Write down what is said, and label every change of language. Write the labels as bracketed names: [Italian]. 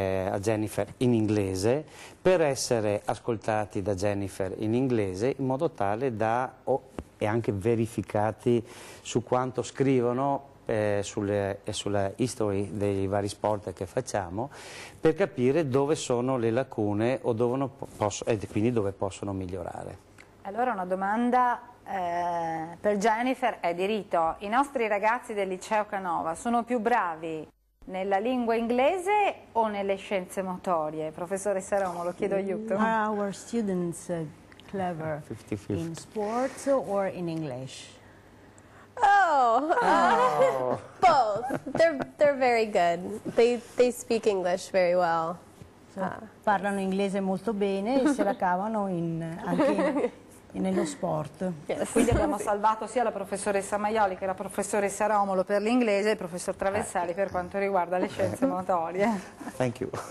[Italian] a Jennifer in inglese, per essere ascoltati da Jennifer in inglese in modo tale da e anche verificati su quanto scrivono sulla history dei vari sport che facciamo, per capire dove sono le lacune o e quindi dove possono migliorare. Allora una domanda per Jennifer è di rito. I nostri ragazzi del liceo Canova sono più bravi nella lingua inglese o nelle scienze motorie? Professoressa Romo, lo chiedo aiuto. [English] Are our students clever 50-50. in sports or in English? Both. They're very good. They speak English very well. [Italian] Parlano inglese molto bene e se la cavano anche nello sport. Quindi abbiamo salvato sia la professoressa Maioli che la professoressa Romolo per l'inglese e il professor Traversali per quanto riguarda le scienze motorie. [English] Thank you.